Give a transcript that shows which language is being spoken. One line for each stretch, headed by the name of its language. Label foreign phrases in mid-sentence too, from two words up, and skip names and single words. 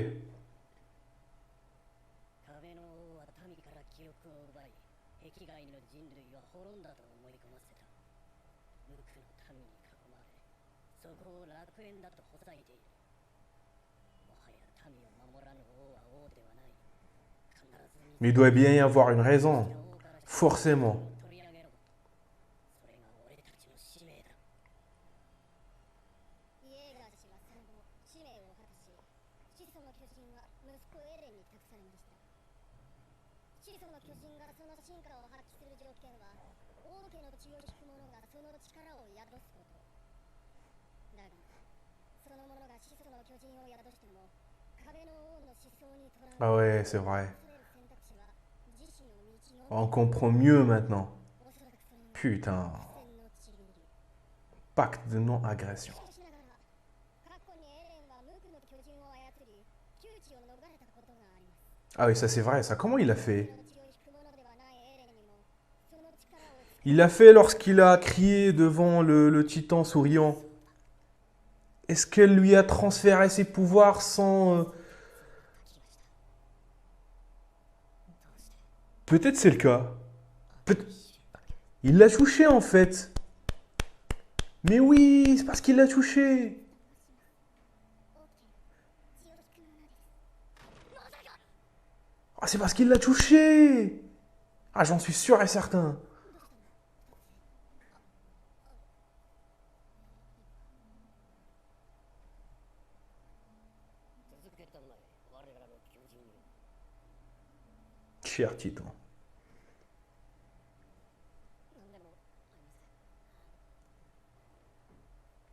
Japanese: 壁の王は民から記憶を奪い壁外の人類は滅んだと思い込ませた無垢の民に囲まれそこを楽園だとほざいているもはや民を守らぬ王は王ではない必ず
French: Mais il doit bien y avoir une raison. Forcément.
Japanese: 取り上げろそれが俺たちの使命だイエーガー氏はその後使命を果たし始祖の巨人は息子エレンに託されました始祖の巨人がその進化を発揮する条件は王家の血を引く者がその力を宿すことだがその者が始祖の巨人を宿しても壁の王の思想にとら
French: Ah
Japanese: われ
French: ouais, c'est vrai.
Japanese: 恐れる選択肢は自身の道の
French: On comprend mieux maintenant.
Japanese: おそらくそれが
French: Putain.
Japanese: 戦のちぎり
French: Pacte de non-agression.
Japanese: しかしながら過去にエレンは無垢の巨人を操り窮地を逃れたことがあります
French: Ah oui, ça c'est vrai, ça. Comment il a fait?
Japanese: 血を引く者ではないエレンにもその力を
French: Il l'a fait lorsqu'il a crié devant le titan souriant. Est-ce qu'elle lui a transféré ses pouvoirs sans... Peut-être c'est le cas. Peut- Il l'a touché en fait. Mais oui, c'est parce qu'il l'a touché. Ah, c'est parce qu'il l'a touché. Ah, j'en suis sûr et certain.
Japanese: 続けたまえ我らの巨人よ。
French: Cher Titan.
Japanese: 何でもありません。